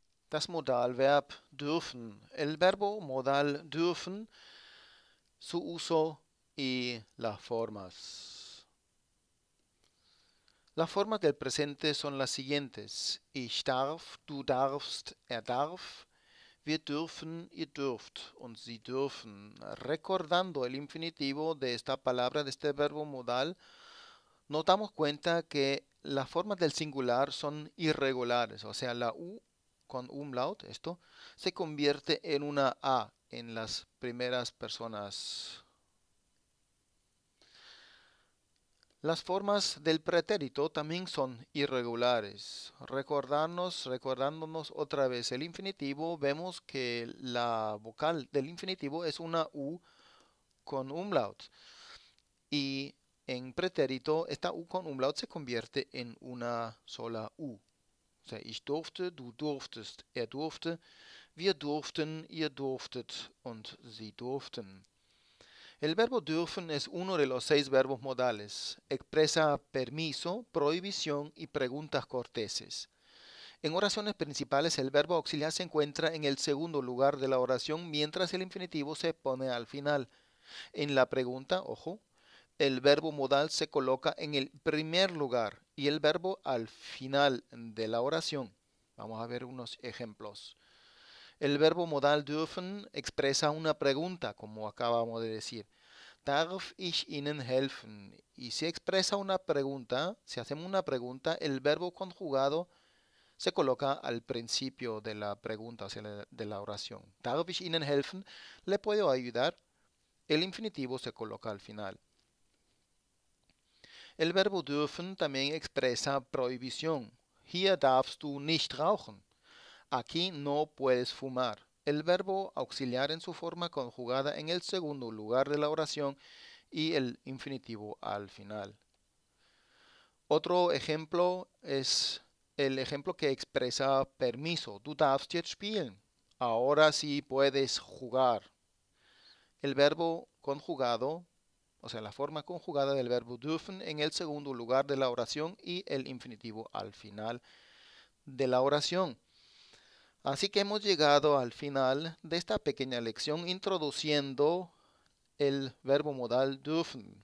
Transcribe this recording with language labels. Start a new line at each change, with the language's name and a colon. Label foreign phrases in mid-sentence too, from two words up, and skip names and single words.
German: Das Modalverb dürfen.
Spanish: El verbo modal dürfen, su uso y las formas. Las formas del presente son las siguientes.
German: Ich darf, du darfst, er darf, wir dürfen, ihr dürft und sie dürfen.
Spanish: Recordando el infinitivo de esta palabra, de este verbo modal, nos damos cuenta que las formas del singular son irregulares, o sea, la U con umlaut, esto, se convierte en una A en las primeras personas. Las formas del pretérito también son irregulares. Recordándonos otra vez el infinitivo, vemos que la vocal del infinitivo es una U con umlaut. Y en pretérito, esta U con umlaut se convierte en una sola U. O sea,
German: ich durfte, du durftest, er durfte, wir durften, ihr durftet und sie durften.
Spanish: El verbo dürfen es uno de los 6 verbos modales. Expresa permiso, prohibición y preguntas corteses. En oraciones principales el verbo auxiliar se encuentra en el segundo lugar de la oración mientras el infinitivo se pone al final. En la pregunta, ojo, el verbo modal se coloca en el primer lugar y el verbo al final de la oración. Vamos a ver unos ejemplos. El verbo modal dürfen expresa una pregunta, como acabamos de decir.
German: Darf ich Ihnen helfen? Y si expresa una pregunta, si hacemos una pregunta, el verbo conjugado se coloca al principio de la pregunta, o sea, de la oración. Darf ich Ihnen helfen?
Spanish: ¿Le puedo ayudar? El infinitivo se coloca al final. El verbo dürfen también expresa prohibición.
German: Hier darfst du nicht rauchen.
Spanish: Aquí no puedes fumar. El verbo auxiliar en su forma conjugada en el segundo lugar de la oración y el infinitivo al final. Otro ejemplo es el ejemplo que expresa permiso.
German: Du darfst jetzt spielen.
Spanish: Ahora sí puedes jugar. El verbo conjugado, o sea, la forma conjugada del verbo dürfen en el segundo lugar de la oración y el infinitivo al final de la oración. Así que hemos llegado al final de esta pequeña lección introduciendo el verbo modal dürfen.